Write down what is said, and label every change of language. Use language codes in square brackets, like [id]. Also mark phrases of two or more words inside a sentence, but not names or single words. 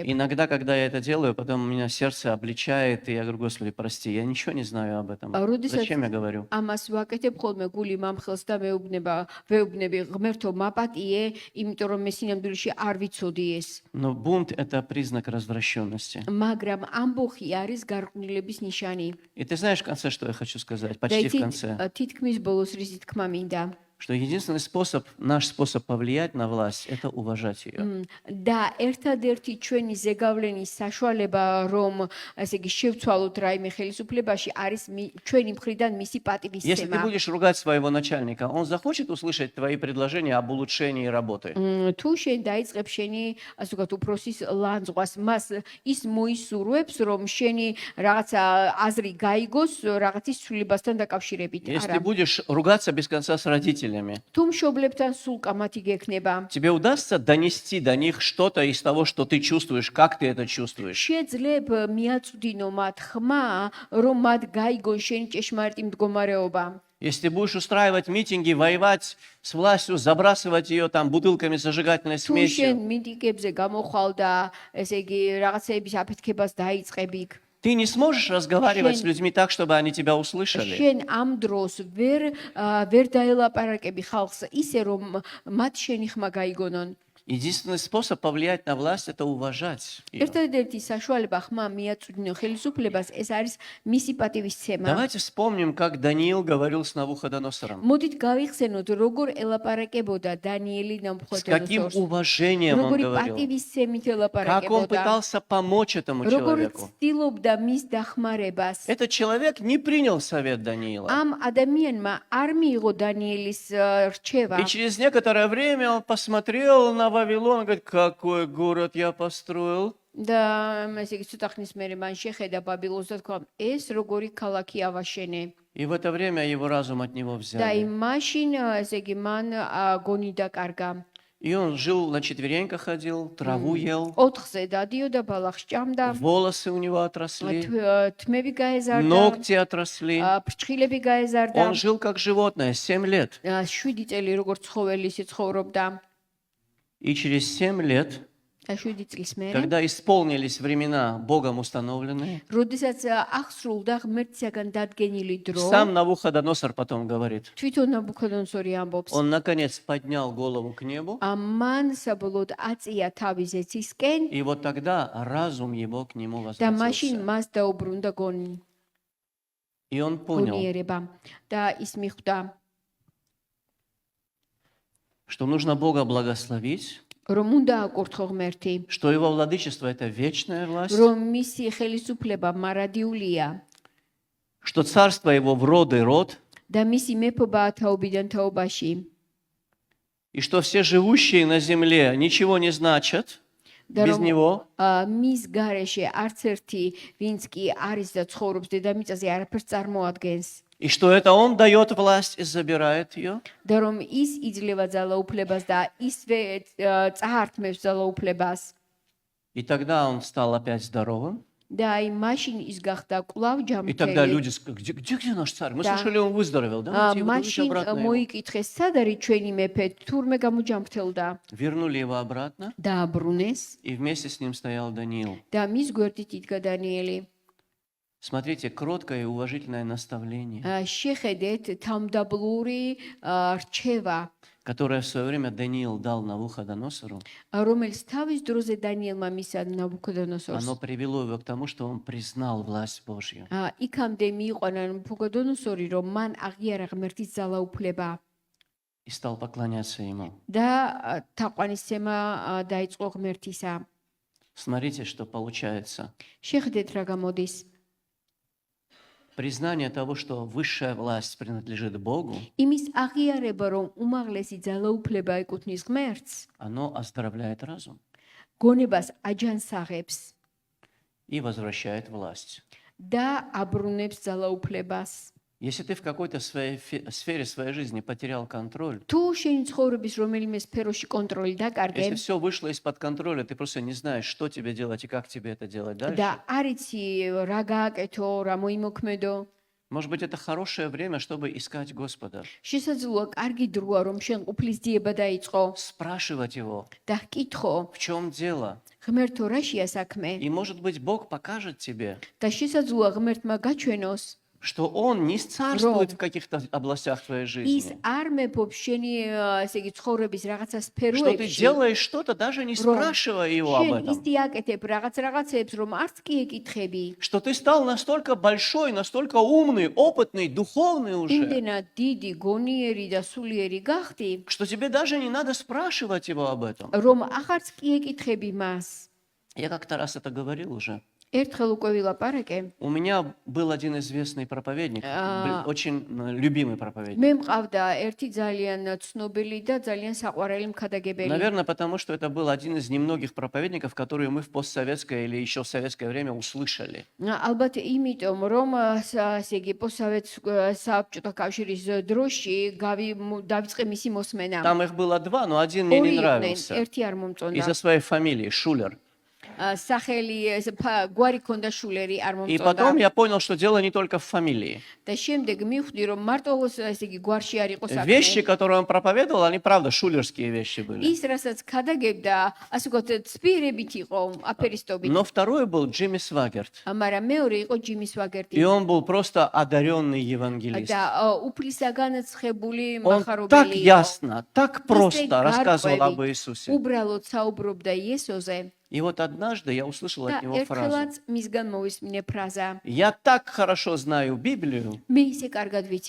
[ru] Иногда, когда я это делаю, потом у меня сердце обличает, и я говорю, Господи, прости, я ничего не знаю об этом. [ka] როდესაც [ru] Зачем я говорю? [ka] ამას ვაკეთებ, ხოლმე გული მამხელს და ვეუბნები, ღმერთო, მაპატიე, იმიტომ რომ მე სინამდვილეში არ ვიცოდი ეს. [ru] Но бунт – это признак развращенности. [ka] მაგრამ ამბოხი არის გარყვნილების ნიშანი. [ru] И ты знаешь в конце, что я хочу сказать? [ka] და [ru] Почти в [ka] იცით, [ru] конце. [ka] თითქმის ბოლოს რისი თქმა მინდა. [ru] Что единственный способ, наш способ повлиять на власть – это уважать ее. [ka] და ერთადერთი ჩვენი ზეგავლენის საშუალება, რომ ასე იგი შევცვალოთ რაიმე ხელისუფლებაში, არის ჩვენი მხრიდან მისი [ru] Если ты [ka] პატივისცემა. [ru] будешь ругать своего начальника, он захочет услышать твои предложения об улучшении работы? [ka] თუ შენ დაიწყებ შენი, ასე ვთქვათ, უფროსის ლანძღვას, მას ის მოისურვებს, რომ შენი რაღაცა აზრი გაიგოს რაღაცის ცვლილებასთან დაკავშირებით. [ru] Если будешь ругаться без конца с родителями, [ka] თუ მშობლებთან სულ კამათი გექნება, [ru] тебе удастся донести до них что-то из того, что ты чувствуешь, как ты это чувствуешь? [ka] შეძლებ მიაწვდინო მათ ხმა, რომ მათ გაიგონ შენი ჭეშმარიტი მდგომარეობა. [ru] Если ты будешь устраивать митинги, воевать с властью, забрасывать ее там бутылками с зажигательной [ka] თუ შენ [ru] смесью, [ka] მიტინგებზე გამოხვალ და ესე იგი რაღაცების აფეთქებას დაიწყები, [ru] ты не сможешь разговаривать с людьми так, чтобы они тебя услышали. [ka] შენ ამ დროს ვერ დაელაპარაკები ხალხს ისე რომ მათ შენი ხმა გაიგონონ. [ru] Единственный способ повлиять на власть – это уважать ее. [ka] ერთადერთი საშუალება ხმა მიაწვდინო ხელისუფლებას, ეს არის მისი პატივისცემა. [ru] Давайте вспомним, как Даниил говорил с Навуходоносором. [ka] მოდით გავიხსენოთ, როგორ ელაპარაკებოდა დანიელი [ru] С каким [ka] ნაბუქოდონოსორს. [ru] уважением он [ka] როგორი [ru] говорил. [ka] პატივისცემით [ru] Как он [ka] ელაპარაკებოდა. [ru] пытался помочь этому [ka] როგორ [ru] человеку. [ka] ცდილობდა მის დახმარებას. [ru] Этот человек не принял совет Даниила. [ka] ამ ადამიანმა არ მიიღო დანიელის რჩევა. [ru] И через некоторое время он посмотрел на Вавилон и говорит, какой город я построил. [ka] და ესე იგი ცოტა ხნის მერე მან შეხედა ბაბილონს და თქვა, ეს როგორი ქალაქი ავაშენე. [ru] И в это время его разум от него [ka] და [ru] взяли. [ka] მაშინ ესე იგი მან გონი დაკარგა. [ru] И он жил на четвереньках, ходил, траву ел, [ka] ოთხზე დადიოდა, ბალახს ჭამდა, [ru] волосы у него отросли, [ka] თმები გაეზარდა, [ru] ногти отросли. [ka] ფრჩხილები გაეზარდა. [ru] Он жил как животное 7 лет. [ka] 7 წელი როგორც ცხოველი ისე ცხოვრობდა. [ru] И через 7 лет, [ka] 7 წლის მერე, [ru] когда исполнились времена Богом установленные, [ka] როდესაც აღსრულდა ღმერთისაგან დადგენილი დრო, [ru] сам Навуходоносор потом говорит, [ka] თვითონ ნაბუქოდონოსორი ამბობს, [ru] он наконец поднял голову к небу, [ka] მან საბოლოოდ აწია თავი ზეცისკენ [ru] и вот тогда разум его к нему [ka] და მაშინ [ru] возвратился. [ka] მას დაუბრუნდა გონი. [ru] И он понял, [ka] გონიერება და ის მიხვდა, [ru] что нужно Бога благословить, [ka] რომ უნდა აკურთხო ღმერთი, [ru] что его владычество – это вечная власть, [ka] რომ მისი ხელისუფლება მარადიულია [ru] что царство его в род и род, [ka] და მისი მეფობაა თაობიდან თაობაში [ru] и что все живущие на земле ничего не значат [ka] და [ru] без [ka] რომ [ru] него, [ka] მის გარეშე არც ერთი ვინც კი არის და ცხოვრობს დედამიწაზე არაფერს წარმოადგენს [ru] и что это он дает власть и забирает ее, [ka] და რომ ის იძლევა ძალაუფლებას და ისვე წაართმევს ძალაუფლებას [ru] и тогда он стал опять здоровым. [ka] და აი მაშინ ის гахта კვლავ [ru] И тогда [ka] ჯამრთელი [ru] люди сказали, где наш царь? Мы Да. слышали, он выздоровел. Давайте его вернуть [ka] მაშინ [ru] обратно. его». [ka] მოიკითხეს სად არის ჩვენი მეფე თურმე გამოჯამრთელდა [ru] Вернули его обратно, [ka] დააბრუნეს [ru] и вместе с ним стоял Даниил. [ka] და მის გვერდით იდგა დანიელი [ru] Смотрите, кроткое и уважительное наставление, [ka] შეხედეთ თავმდაბლური რჩევა [ru] которое в свое время Даниил дал Навуходоносору, [ka] რომელიც თავის დროზე დანიელმა მისცა ნაბუქოდონოსორს [ru] оно привело его к тому, что он признал власть Божью. [ka] იქამდე მიიყვანა ნაბუქოდონოსორი რომ მან აღიარა ღმერთის ძალაუფლება [ru] И стал поклоняться ему. [ka] და თაყვანისცემა დაიწყო ღმერთისა [ru] Смотрите, что получается. [ka] შეხედეთ რა გამოდის [ru] Признание того, что высшая власть принадлежит Богу, [ka] იმის აღიარება რომ უმაღლესი ძალაუფლება ეკუთვნის ღმერთს [ru] оно оздоровляет разум [ka] გონებას აჯანსაღებს [ru] и возвращает власть. [ka] და აბრუნებს ძალაუფლებას [ru] Если ты в какой-то сфере своей жизни потерял контроль, [ka] თუ შენი ცხოვრების რომელიმე სფეროში კონტროლი დაკარგე [ru] если все вышло из-под контроля, ты просто не знаешь, что тебе делать и как тебе это делать [ka] და [ru] дальше, [ka] არ იცი რა გააკეთო, რა მოიმოქმედო, [ru] может быть, это хорошее время, чтобы искать Господа, [ka] შესაძლოა კარგი დროა რომ შენ ყოფლის ძიება დაიწყო [ru] спрашивать Его, [ka] და ჰკითხო, [ru] в чем дело. [ka] ღმერთო რაშია საქმე [ru] И, может быть, Бог покажет тебе, [ka] და შესაძლოა ღმერთმა გაჩვენოს [ru] что Он не царствует в каких-то областях твоей [ka] ის [ru] жизни, [ka] არ მეფობს შენი ესე იგი ცხოვრების რაღაცა [ru] что ты [ka] სფეროებში [ru] делаешь что-то, даже не спрашивая Его об [ka] შენ [ru] этом, [ka] ისე აკეთებ რაღაცებს რომ არც კი ეკითხები [ru] что ты стал настолько большой, настолько умный, опытный, духовный уже, [ka] იმდენად დიდი გონიერი და სულიერი გახდი [ru] что тебе даже не надо спрашивать Его об этом. [ka] რომ ახარც კი ეკითხები მას [ru] Я как-то раз это говорил уже. [ka] ერთხელ უკვე ვილაპარაკე [ru] У меня был один известный проповедник, очень любимый проповедник. [ka] მე მყავდა ერთი ძალიან ცნობილი და ძალიან საყვარელი მქადაგებელი [ru] Наверное, потому что это был один из немногих проповедников, которые мы в постсоветское или еще в советское время услышали. [ka] ალბათ იმიტომ რომ ასე იგი საბჭოთა კავშირის დროში დავიწყე მისი მოსმენა [ru] Там их было два, но один мне не нравился. [ka] ერთი არ მომწონდა [ru] Из-за своей фамилии, Шулер. [ka] სახელი გვარი ქონდა შულერი არ [ru] И [ka] მომწონდა [ru] потом я понял, что дело не только в фамилии. [ka] და შემდეგ მივხვდი რომ მარტო ესე იგი გვარში არ იყო [ru] Вещи, [ka] საქმე [ru] которые он проповедовал, они правда шулерские вещи были. [ka] ის რასაც ქადაგებდა ასე ვთქვათ სპირებით იყო აფერისტობით [ru] Но второй был Джимми Свагерт. [ka] მაგრამ მეორე იყო ჯიმი სვაგერტი [ru] И он был просто одаренный евангелист. [ka] და უფლისაგანაცხებული [ru] Он так [ka] მახარებელი იყო [ru] ясно, так просто [ka] ისე [ru] рассказывал об [ka] გარკვევით, [ru] Иисусе. [ka] უბრალოდ საუბრობდა იესოზე [ru] И вот однажды я услышал [ka] და [ru] от него фразу. [ka] ერთხელაც მისგან მოვისმინე ფრაზა [ru] Я так хорошо знаю Библию, [ka] მე ისე კარგად ვიცი